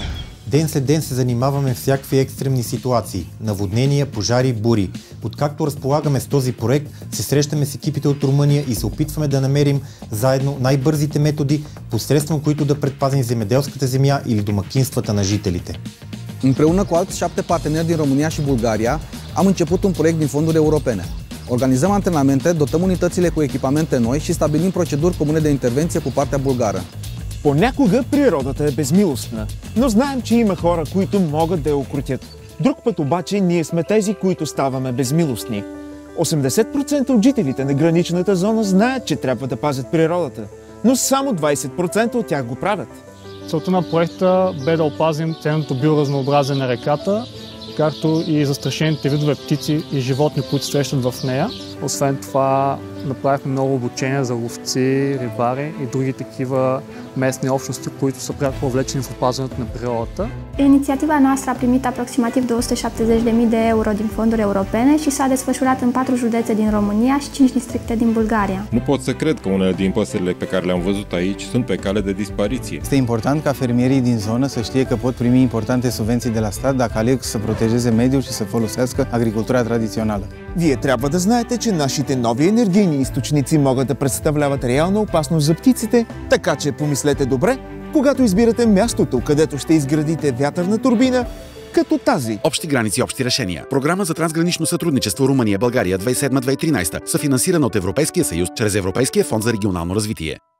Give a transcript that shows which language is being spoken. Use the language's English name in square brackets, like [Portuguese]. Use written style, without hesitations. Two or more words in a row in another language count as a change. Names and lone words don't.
[Bulgarian] Ден след ден се занимаваме с всякакви екстремни ситуации – наводнения, пожари, бури. Откакто разполагаме с този проект, се срещаме с екипите от Румъния и се опитваме да намерим заедно най-бързите методи, посредством които да предпазим земеделската земя или домакинствата на jitelite. [Romanian] Împreună cu alți 7 parteneri din România și Bulgaria, am început un proiect din fonduri europene. Organizăm antrenamente, dotăm unitățile cu echipamente noi și stabilim proceduri comune de intervenție cu partea bulgară. [Bulgarian] Понякога природата е безмилостна, но знаем, че има хора, които могат да я укротят. Друг път обаче ние сме тези, които ставаме безмилостни. 80% от жителите на граничната зона знаят, че трябва да пазят природата, но само 20% от тях го правят. Целта на проекта бе да опазим ценното биоразнообразие на реката, както и застрашените видове птици и животни, които се срещат в нея. Освен това, направихме много обучения за ловци, рибари и други такива местни общности, които са пряко въвлечени в опазването на природата. [Romanian] Inițiativa noastră a primit aproximativ 270.000 de euro din fonduri europene și s-a desfășurat în 4 județe din România și 5 districte din Bulgaria. Nu pot să cred că unele din păsările pe care le-am văzut aici sunt pe cale de dispariție. Este important ca fermierii din zonă să știe că pot primi importante subvenții de la stat dacă aleg să protejeze mediul și să folosească agricultura tradițională. [Bulgarian] Вие трябва да знаете, че нашите нови енергийни източници могат да представляват реална опасност за птиците, така че помислете добре, когато избирате мястото, където ще изградите вятърна турбина, като тази. Общи граници, общи решения. Програма за трансгранично сътрудничество Румъния-България 2007-2013, съфинансирана от Европейския съюз чрез Европейския фонд за регионално развитие.